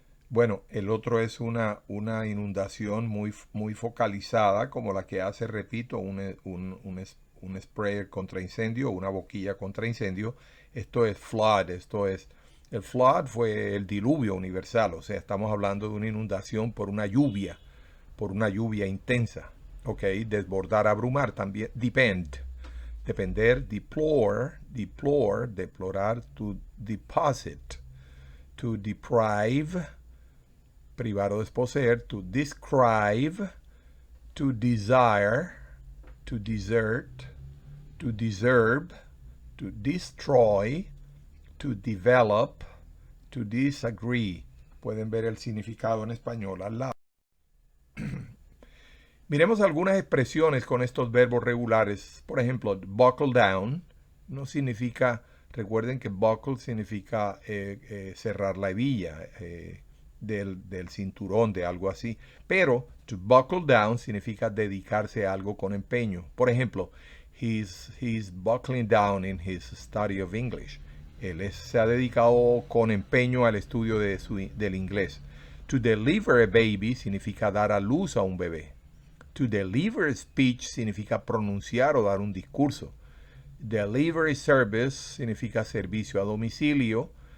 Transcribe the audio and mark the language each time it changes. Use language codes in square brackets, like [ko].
[es] Bueno, el otro es una inundación muy focalizada, como la que hace, repito, un sprayer contra incendio, una boquilla contra incendio. Esto es flood, el flood fue el diluvio universal, o sea, estamos hablando de una inundación por una lluvia intensa. Ok, desbordar, abrumar también. Depender, deplorar, deplorar, [en] to deposit, to deprive, [es] privar o desposeer, [en] to describe, to desire, to desert, to deserve, to destroy, to develop, to disagree. [es] Pueden ver el significado en español al lado. Miremos algunas expresiones con estos verbos regulares. Por ejemplo, [en] buckle down [es] no significa, recuerden que buckle significa cerrar la hebilla del cinturón, de algo así. Pero [en] to buckle down [es] significa dedicarse a algo con empeño. Por ejemplo, [en] he's buckling down in his study of English. [es] Él se ha dedicado con empeño al estudio del inglés. [en] To deliver a baby [es] significa dar a luz a un bebé. [en] To deliver speech [es] significa pronunciar o dar un discurso. [en] Delivery service [es] significa servicio a domicilio.